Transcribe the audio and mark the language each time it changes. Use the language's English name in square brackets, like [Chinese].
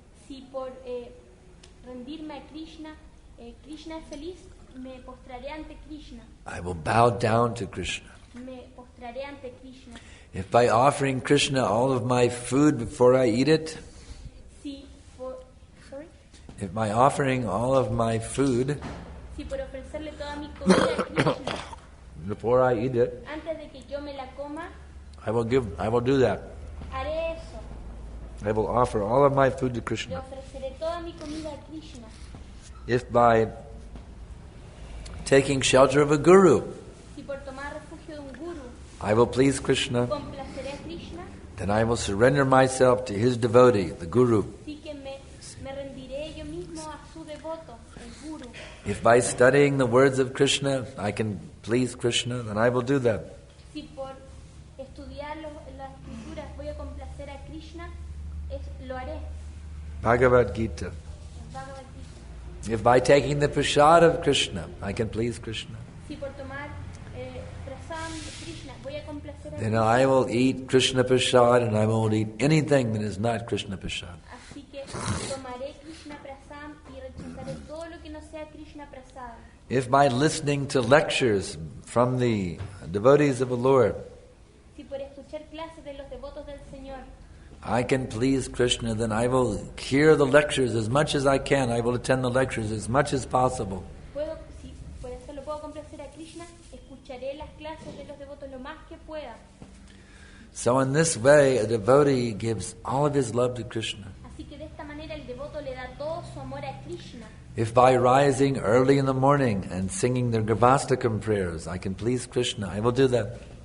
[Spanish] Si por rendirme a Krishna, Krishna es feliz, me postraré ante Krishna. [English] I will bow down to Krishna. [Spanish] Me postraré ante Krishna. [English] If by offering Krishna all of my food before I eat it, if by offering all of my food [Spanish] si por ofrecerle toda mi comida a Krishna, [English] before I eat it, [Spanish] antes de que yo me la coma, [English] I will do that. [Spanish] haré eso. [English] I will offer all of my food to [Spanish] Le [English] Krishna. [Spanish] ofreceré toda mi comida a Krishna. [English] If by taking shelter of a guru, [Spanish] Si por tomar refugio de un guru, [English] I will please Krishna, [Spanish] complaceré a Krishna, [English] then I will surrender myself to his devotee, the guru. [Spanish] sí que me rendiré yo mismo a su devoto, el guru. [English] If by studying the words of Krishna I can please Krishna, then I will do that. [Spanish] Si por estudiar las escrituras voy a complacer a Krishna, lo haré. [English] Bhagavad-gītā. [Spanish] Bhagavad-gītā. [English] If by taking the prasad of Krishna I can please Krishna, [Spanish] Si por tomar prasad de Krishna voy a complacer a [English] then [Spanish] Krishna, [English] I will eat Krishna prasad and I won't eat anything that is not Krishna prasad. [Spanish] así que tomaré Krishna prasad y rechazaré todo lo que no sea Krishna prasad. [English] If by listening to lectures from the devotees of the Lord [Spanish] Si por escuchar clases de los devotos del Señor [English] I can please Krishna, then I will hear the lectures as much as I can. I will attend the lectures as much as possible. [Spanish] si por eso lo puedo complacer a Krishna, escucharé las clases de los devotos lo más que pueda. [English] So in this way, a devotee gives all of his love to Krishna. [Spanish] Así que de esta manera el devoto le da todo su amor a Krishna. [English] If by rising early in the morning and singing the Gravastakam prayers I can please Krishna, I will do that.